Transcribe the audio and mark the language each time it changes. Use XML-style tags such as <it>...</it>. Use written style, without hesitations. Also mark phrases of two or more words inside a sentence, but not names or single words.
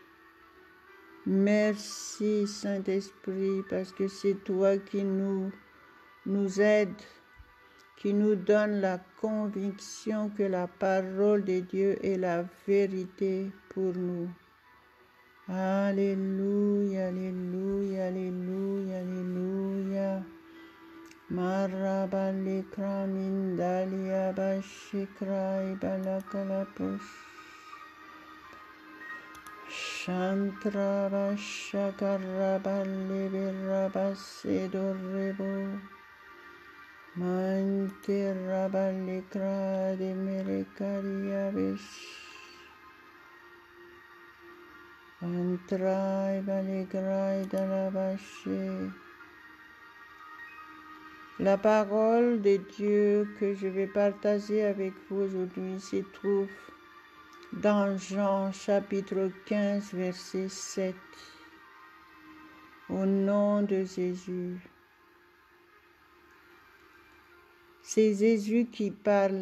<fr>Merci Saint-Esprit, parce que c'est toi qui nous aides, qui nous donne la conviction que la parole de Dieu est la vérité pour nous. Alléluia, alléluia, alléluia, alléluia. Marabale mindalia bashikra ibalakalapus. Shantra bashakarabale birabasedorebo. Mante rabale krade merekariabish. Antrai balegrai dalabashe. La parole de Dieu que je vais partager avec vous aujourd'hui se trouve dans Jean chapitre 15, verset 7. Au nom de Jésus. C'est Jésus qui parle.</fr>